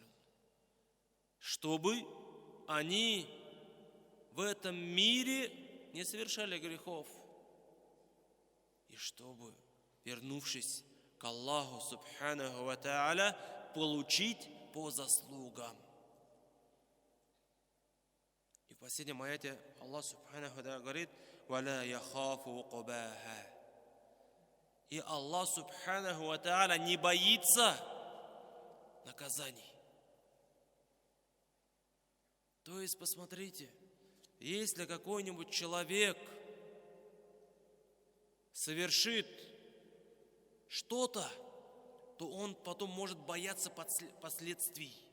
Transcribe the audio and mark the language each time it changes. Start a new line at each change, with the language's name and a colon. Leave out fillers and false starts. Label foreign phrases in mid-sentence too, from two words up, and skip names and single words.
Russian: Чтобы они в этом мире не совершали грехов. И чтобы, вернувшись к Аллаху
Arabic: سبحانه وتعالى,
Russian: получить по заслугам. в последнем аяте Аллах
Arabic: سبحانه وتعالى
Russian: говорит:
Arabic: «ولا يخاف عقباها».
Russian: И Аллах
Arabic: سبحانه وتعالى
Russian: не боится наказаний. То есть, посмотрите, если какой-нибудь человек совершит что-то, то он потом может бояться последствий.